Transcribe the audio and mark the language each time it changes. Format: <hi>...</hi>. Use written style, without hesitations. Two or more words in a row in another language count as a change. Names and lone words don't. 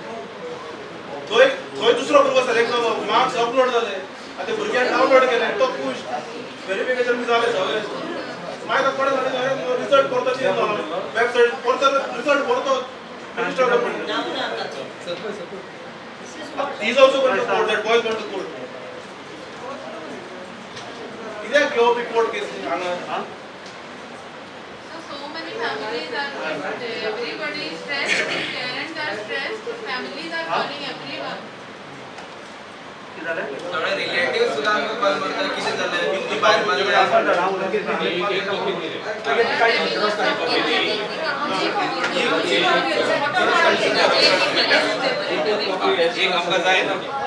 <kok>थंय दुसरो भुरगो सिलेक्ट जालो</kok> <en>marks upload</en> <kok>जाले आनी ते भुरग्यान डावनलोड केले तो खुश व्हेरिफिकेशन बी जालें सगळें मागीर कोणे जालें रिजल्ट परतो चेंज जालो वेबसायट परतो रिजल्ट परतो मिनिस्टर</kok> <en>He's also going to court. That boy is going to court.</en> <kok>कित्याक घेवप</kok> <en>court case</en> <kok>हांगा</kok> <en>So many families are going there. Everybody is stressed. Parents are stressed. Families are calling everyone.</en> <kok>सगळे रिलेटिव्ह सुद्धा आमकां कॉल करता कितें जालें ती भायर एक आमकां जाय ना</kok>